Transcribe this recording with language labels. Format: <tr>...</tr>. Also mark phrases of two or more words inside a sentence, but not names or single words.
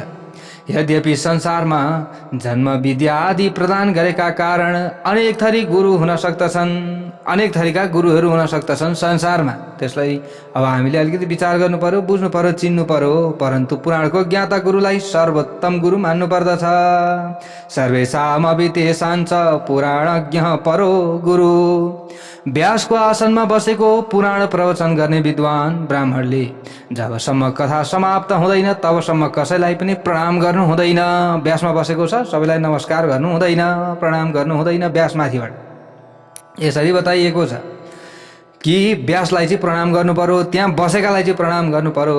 <ne>यद्यपि संसारमा जन्म विद्या आदि प्रदान गरेका कारण अनेक थरी गुरु हुन सक्दछन्, अनेक थरीका गुरुहरू हुन सक्दछन् संसारमा। त्यसलाई अब हामीले अलिकति विचार गर्नु पर्यो, बुझ्नु पर्यो, चिन्नु पर्यो। परन्तु पुराणको ज्ञाता गुरुलाई सर्वोत्तम गुरु मान्नु पर्दछ।</ne> <sa>सर्वेषामपि तेषाञ्च पुराणज्ञ परो गुरु।</sa> <ne>व्यासको आसनमा बसेको पुराण प्रवचन गर्ने विद्वान ब्राह्मणले जबसम्म कथा समाप्त हुँदैन तबसम्म कसैलाई पनि प्रणाम गर्नु हुँदैन। व्यासमा बसेको छ, सबैलाई नमस्कार गर्नु हुँदैन, प्रणाम गर्नु हुँदैन व्यासमाथिबाट। यसरी बताइएको छ कि व्यासलाई चाहिँ प्रणाम गर्नु पर्यो, त्यहाँ बसेकालाई चाहिँ प्रणाम गर्नु पर्यो।</ne>